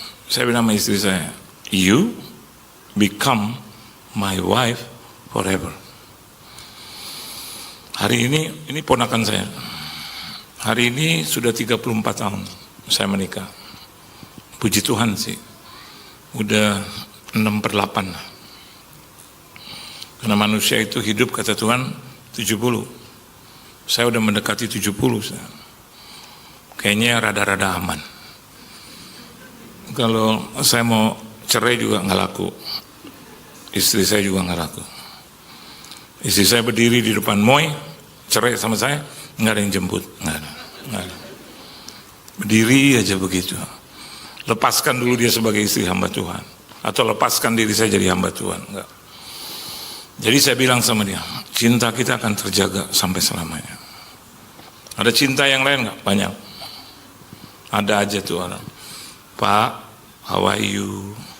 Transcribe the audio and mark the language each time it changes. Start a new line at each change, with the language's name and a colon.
Indonesian: Saya bilang sama istri saya,
English: you become my wife forever.
Indonesian: Hari ini ponakan saya. Hari ini sudah 34 tahun saya menikah. Puji Tuhan sih. Udah 6/8. Karena manusia itu hidup kata Tuhan 70. Saya udah mendekati 70 saya. Kayaknya rada-rada aman. Kalau saya mau cerai juga nggak laku. Istri saya juga nggak laku. Istri saya berdiri di depan Moy, cerai sama saya, nggak ada yang jemput, nggak ada. Berdiri aja begitu. Lepaskan dulu dia sebagai istri hamba Tuhan, atau lepaskan diri saya jadi hamba Tuhan, enggak. Jadi saya bilang sama dia, cinta kita akan terjaga sampai selamanya. Ada cinta yang lain nggak? Banyak. Ada aja tuh orang, Pak,
English: how are you?